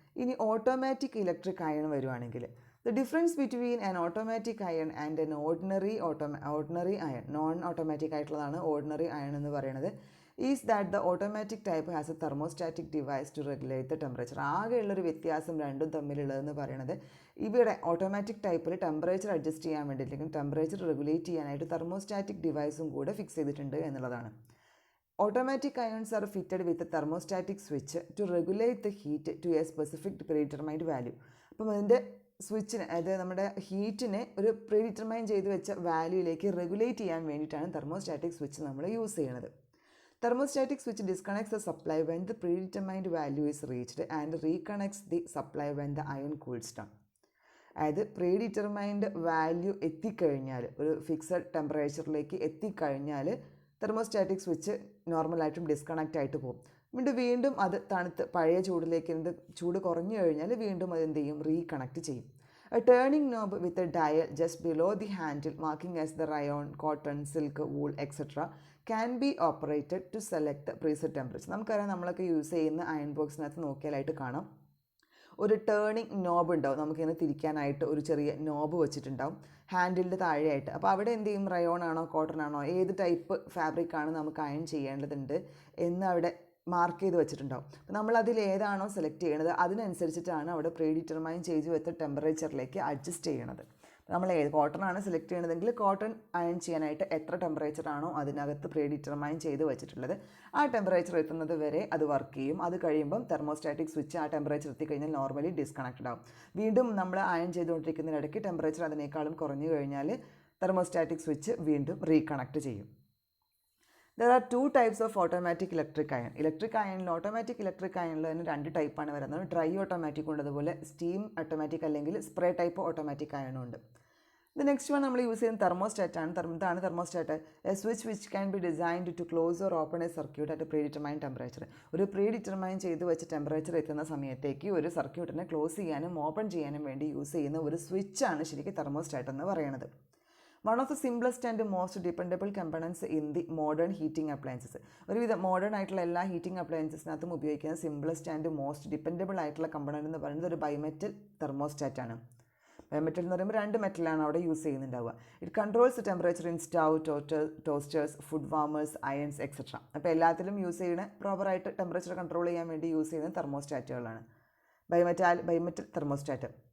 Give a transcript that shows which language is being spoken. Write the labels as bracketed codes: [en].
[ml] ഇനി automatic electric iron വരുവാണെങ്കിൽ [en] the difference between an automatic iron and an ordinary iron, [ml] non automatic ആയിട്ടുള്ളതാണ് ordinary iron എന്ന് പറയുന്നത്. [en] Is that the automatic type has a thermostatic device to regulate the temperature. [ml] ആകെയുള്ളൊരു വ്യത്യാസം രണ്ടും തമ്മിലുള്ളതെന്ന് പറയുന്നത് ഇവിടെ automatic ടൈപ്പിൽ temperature adjust ചെയ്യാൻ വേണ്ടി അല്ലെങ്കിൽ ടെമ്പറേച്ചർ റെഗുലേറ്റ് ചെയ്യാനായിട്ട് തെർമോസ്റ്റാറ്റിക് ഡിവൈസും കൂടെ ഫിക്സ് ചെയ്തിട്ടുണ്ട് എന്നുള്ളതാണ്. [en] Automatic ions are fitted with a thermostatic switch to regulate the heat to a specific predetermined value. [ml] അപ്പം അതിൻ്റെ സ്വിച്ചിന്, അതായത് നമ്മുടെ ഹീറ്റിനെ ഒരു പ്രീഡിറ്റർമൈൻ ചെയ്ത് വെച്ച വാല്യൂയിലേക്ക് റെഗുലേറ്റ് ചെയ്യാൻ വേണ്ടിയിട്ടാണ് തെർമോസ്റ്റാറ്റിക് സ്വിച്ച് നമ്മൾ യൂസ് ചെയ്യുന്നത്. [en] Thermostatic switch disconnects the supply when the predetermined value is reached and reconnects the supply when the ion cools down. [ml] അതായത് പ്രീഡിറ്റർമൈൻഡ് വാല്യൂ എത്തിക്കഴിഞ്ഞാൽ, ഒരു ഫിക്സഡ് ടെമ്പറേച്ചറിലേക്ക് എത്തിക്കഴിഞ്ഞാൽ തെർമോസ്റ്റാറ്റിക് സ്വിച്ച് നോർമലായിട്ടും ഡിസ്കണക്റ്റ് ആയിട്ട് പോകും. വീണ്ടും അത് തണുത്ത് പഴയ ചൂടിലേക്ക് ചൂട് കുറഞ്ഞു കഴിഞ്ഞാൽ വീണ്ടും അത് എന്ത് ചെയ്യും? റീകണക്ട് ചെയ്യും. [en] A turning knob with a dial just below the handle marking as the rayon, cotton, silk, wool, etc. can be operated to select the preset temperature. [ml] നമുക്കറിയാം, നമ്മളൊക്കെ യൂസ് ചെയ്യുന്ന അയൺ ബോക്സിനകത്ത് നോക്കിയാലായിട്ട് കാണാം ഒരു ടേണിംഗ് നോബ് ഉണ്ടാവും. നമുക്കിങ്ങനെ തിരിക്കാനായിട്ട് ഒരു ചെറിയ നോബ് വെച്ചിട്ടുണ്ടാവും ഹാൻഡിലിൻ്റെ താഴെയായിട്ട്. അപ്പോൾ അവിടെ എന്ത് ചെയ്യും? റയോൺ ആണോ കോട്ടൺ ആണോ ഏത് ടൈപ്പ് ഫാബ്രിക്കാണ് നമുക്ക് അയൺ ചെയ്യേണ്ടതുണ്ട് എന്ന് അവിടെ മാർക്ക് ചെയ്ത് വെച്ചിട്ടുണ്ടാവും. അപ്പോൾ നമ്മൾ അതിൽ ഏതാണോ സെലക്ട് ചെയ്യണത് അതിനനുസരിച്ചിട്ടാണ് അവിടെ പ്രീഡിറ്റർമൈൻ ചെയ്ത് വെച്ച ടെമ്പറേച്ചറിലേക്ക് അഡ്ജസ്റ്റ് ചെയ്യണത്. നമ്മൾ കോട്ടൺ ആണ് സെലക്ട് ചെയ്യണതെങ്കിൽ കോട്ടൺ അയൺ ചെയ്യാനായിട്ട് എത്ര ടെമ്പറേച്ചർ ആണോ അതിനകത്ത് പ്രീഡിറ്റർമൈൻ ചെയ്ത് വെച്ചിട്ടുള്ളത് ആ ടെമ്പറേച്ചർ എത്തുന്നത് വരെ അത് വർക്ക് ചെയ്യും. അത് കഴിയുമ്പം തെർമോസ്റ്റാറ്റിക് സ്വിച്ച് ആ ടെമ്പറേച്ചർ എത്തിക്കഴിഞ്ഞാൽ നോർമലി ഡിസ്കണക്റ്റഡ് ആവും. വീണ്ടും നമ്മൾ അയൺ ചെയ്തുകൊണ്ടിരിക്കുന്നതിനിടയ്ക്ക് ടെമ്പറേച്ചർ അതിനേക്കാളും കുറഞ്ഞു കഴിഞ്ഞാൽ തെർമോസ്റ്റാറ്റിക് സ്വിച്ച് വീണ്ടും റീകണക്ട് ചെയ്യും. [en] There are 2 types of automatic electric iron. [ml] Electric അയണിൽ automatic electric അയണിൽ തന്നെ 2 ടൈപ്പാണ് വരുന്നത്. ഡ്രൈ ഓട്ടോമാറ്റിക് ഉണ്ട്, അതുപോലെ സ്റ്റീം ഓട്ടോമാറ്റിക് അല്ലെങ്കിൽ സ്പ്രേ ടൈപ്പ് ഓട്ടോമാറ്റിക് അയണും ഉണ്ട്. [en] the next one [ml] നമ്മൾ യൂസ് ചെയ്യുന്ന തെർമോസ്റ്റാറ്റ് ആണ്. ഇതാണ് thermostat. [en] A switch which can be designed to close or open a circuit at predetermine temperature. [ml] ഒരു പ്രീഡിറ്റർമൈൻ ചെയ്ത് വെച്ച ടെമ്പറേച്ചർ എത്തുന്ന സമയത്തേക്ക് ഒരു സർക്യൂട്ടിനെ ക്ലോസ് ചെയ്യാനും ഓപ്പൺ ചെയ്യാനും വേണ്ടി യൂസ് ചെയ്യുന്ന ഒരു സ്വിച്ചാണ് ശരിക്കും തെർമോസ്റ്റാറ്റ് എന്ന് പറയുന്നത്. [en] One of the simplest and most dependable components in the modern heating appliances. [ml] ഒരുവിധ മോഡേൺ ആയിട്ടുള്ള എല്ലാ ഹീറ്റിംഗ് അപ്ലയൻസസിനകത്തും ഉപയോഗിക്കുന്ന [en] simplest and most dependable [ml] ആയിട്ടുള്ള കമ്പണൻ്റ് എന്ന് പറയുന്നത് ഒരു ബൈമെറ്റൽ തെർമോസ്റ്റാറ്റ് ആണ്. ബൈമെറ്റൽ എന്ന് പറയുമ്പോൾ 2 മെറ്റലാണ് അവിടെ use ചെയ്യുന്നുണ്ടാവുക. [en] It controls temperature in stove, toasters, food warmers, irons etcetera. [ml] അപ്പോൾ എല്ലാത്തിലും യൂസ് ചെയ്യുന്ന പ്രോപ്പറായിട്ട് ടെമ്പറേച്ചർ കൺട്രോൾ ചെയ്യാൻ വേണ്ടി യൂസ് ചെയ്യുന്ന തെർമോസ്റ്റാറ്റുകളാണ് ബൈമെറ്റൽ തെർമോസ്റ്റാറ്റ്.